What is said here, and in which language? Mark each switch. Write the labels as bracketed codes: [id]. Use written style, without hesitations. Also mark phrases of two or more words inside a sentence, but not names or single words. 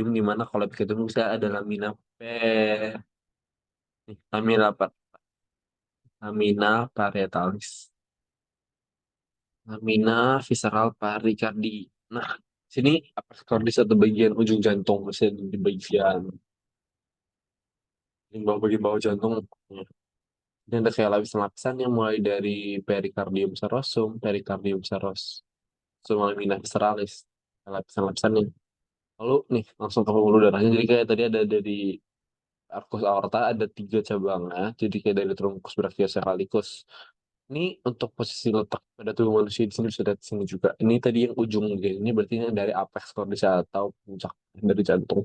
[id] Di mana kalau epikardium bisa ada [la] lamina parietalis, lamina visceral pericardi. [id] Nah, sini [la] apex cordis [id] atau bagian ujung jantung, misalnya di bagian bawah jantung. Dan ada kayak lapisan-lapisan yang mulai dari [la] pericardium serosum, pericardium serosum lamina visceralis, [id] lapisan-lapisannya. Lalu nih langsung ke pembuluh darahnya. Jadi kayak tadi ada dari [la] arcus aorta [id] ada tiga cabangnya. Jadi kayak dari [la] truncus brachiocephalicus. [id] Ini untuk posisi letak pada tubuh manusia di sini bisa lihat di sini juga. Ini tadi yang ujung dia. Ini berarti ini dari [la] apex cordis [id] atau puncak dari jantung.